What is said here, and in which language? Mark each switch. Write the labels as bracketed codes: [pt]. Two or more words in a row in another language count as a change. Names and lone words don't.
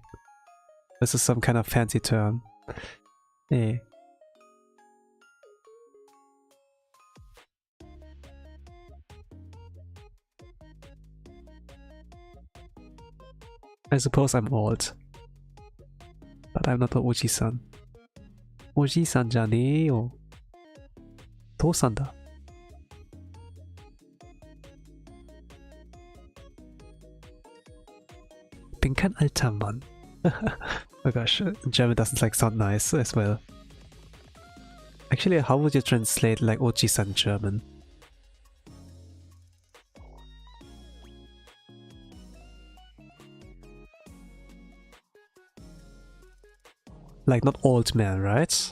[en] This is some kind of fancy term. Hey. I suppose I'm old. But I'm not an Oji-san. [ja] おじさんじゃねえよ。父さんだ。 [de] Bin kein alter Mann. [en] Oh gosh, German doesn't like sound nice as well. Actually, how would you translate like Oji-san German? Like not old man, right?